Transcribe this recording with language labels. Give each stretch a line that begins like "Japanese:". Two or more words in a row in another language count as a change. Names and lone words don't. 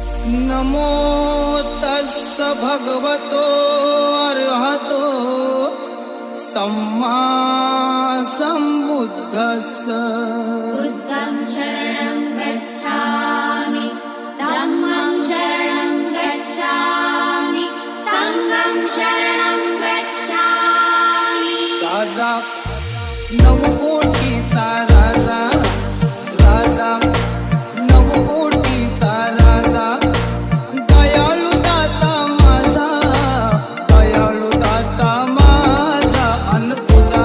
Pali: नमो तस्स भगवतो अर्हतो सम्मा सम्बुद्धस्स। बुद्धं शरणं गच्छामि, धम्मं शरणं गच्छामि, संघं शरणं गच्छामि।
Marathi: राजा नवकोटीचा राजा, राजा नवकोटीचा राजा, दयाळू दाता माझा, दयाळू दाता माझा, अन तुझा